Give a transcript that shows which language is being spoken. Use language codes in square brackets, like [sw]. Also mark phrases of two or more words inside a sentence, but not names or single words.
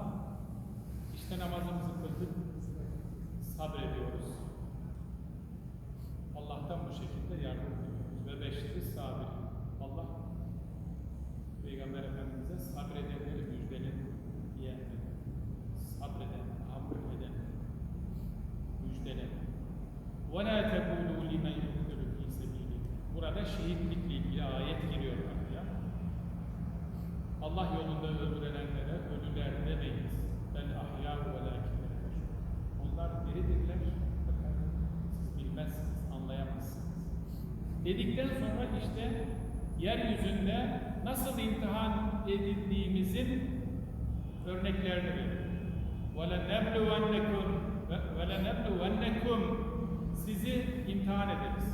[tr] İşte namazımızı kıldık, sabrediyoruz. Allah'tan bu şekilde yardım diliyoruz. Ve beşeri sabir. Allah Peygamber Efendimiz'e sabredenleri müjdeli diye sabreden, tahammül eden müjdeli. [ar] وَلَا تَقُولُوا لِمَنْ يُقْتَلُ فِي سَبِيلِ. [tr] Burada şehitlikle ilgili ayet giriyor buraya. Allah yolunda öldürülenlere ölüler demeyiz. [ar] بَلْ أَحْيَاءُ وَلَاكِنْ [tr] Onlar diridirler. Fakat siz bilmezsiniz, anlayamazsınız. Dedikten sonra işte yeryüzünde nasıl imtihan edildiğimizin örneklerini veriyor. وَلَنَبْلُوَنَّكُمْ Sizi imtihan ederiz.